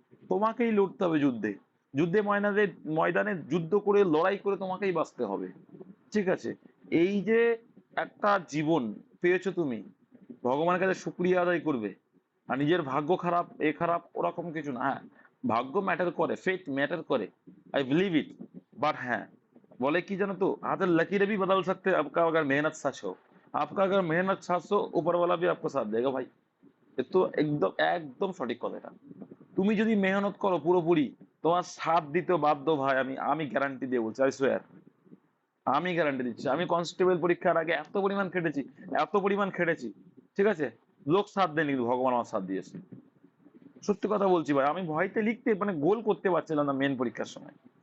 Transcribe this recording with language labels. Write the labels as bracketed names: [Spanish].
[Bangla] তোমাকেই লড়তে হবে যুদ্ধে, যুদ্ধে ময়দানে, ময়দানে যুদ্ধ করে লড়াই করে তোমাকেই বাঁচতে হবে। ঠিক আছে? এই যে একটা জীবন পেয়েছো তুমি, ভগবানের কাছে শুক্রিয়া আদায় করবে। আর নিজের ভাগ্য খারাপ, এ খারাপ, ওরকম কিছু না। হ্যাঁ, ভাগ্য ম্যাটার করে, ফেথ ম্যাটার করে, [English] I believe it. [Bangla] বাট হ্যাঁ, [Hindi] बोले कि जानो तो आदत लकीरें भी बदल सकते हैं आपका, अगर मेहनत सच हो। आपका अगर मेहनत सच हो, ऊपर वाला भी आपको साथ देगा भाई। [Bangla] এ তো একদম একদম সঠিক কথা এটা। তুমি যদি মেহনত করো পুরোপুরি, তোমার সাথ দিতে বাধ্য ভাই। আমি আমি গ্যারান্টি দিয়ে বলছি, [English] I swear, [Bangla] আমি গ্যারান্টি দিচ্ছি। আমি কনস্টেবল পরীক্ষার আগে এত পরিমাণ খেটেছি, এত পরিমাণ খেটেছি, ঠিক আছে? লোক সাথ দেয়নি, কিন্তু ভগবান আমার সাথ দিয়েছে। সত্যি কথা বলছি ভাই, আমি ভয়তে লিখতে মানে গোল করতে পারছিলাম না মেন পরীক্ষার সময়।